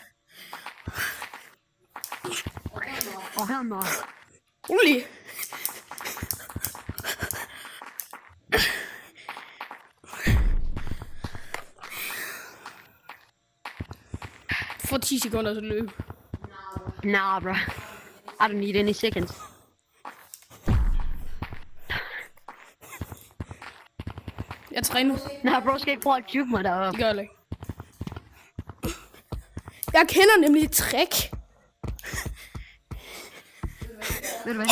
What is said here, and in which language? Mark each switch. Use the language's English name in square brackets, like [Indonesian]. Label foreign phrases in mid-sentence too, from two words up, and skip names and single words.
[Danish] Og her med. Rolig. For 10 sekunder til løb. [English] Nah, bro. I don't need any seconds. [Danish] Jeg træner. [English] Nah, bro, [Danish] skal ikke prøve at juke mig deroppe. Det gør jeg ikke. Jeg kender nemlig et trick. Ved du hvad?